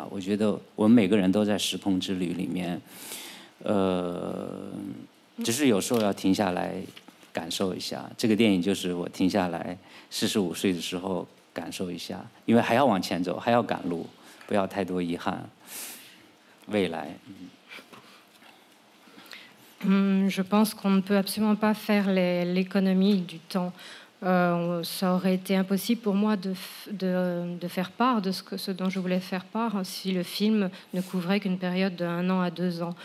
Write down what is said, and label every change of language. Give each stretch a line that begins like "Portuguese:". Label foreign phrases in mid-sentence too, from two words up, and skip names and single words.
Chinese: 我觉得我们每个人都在时空之旅里面，只是有时候要停下来感受一下。这个电影就是我停下来45岁的时候感受一下，因为还要往前走，还要赶路，不要太多遗憾。未来。
French: Je pense qu'on ne peut absolument pas faire l'économie du temps. Ça aurait été impossible pour moi de faire part de ce dont je voulais faire part si le film ne couvrait qu'une période de 1 an à 2 ans.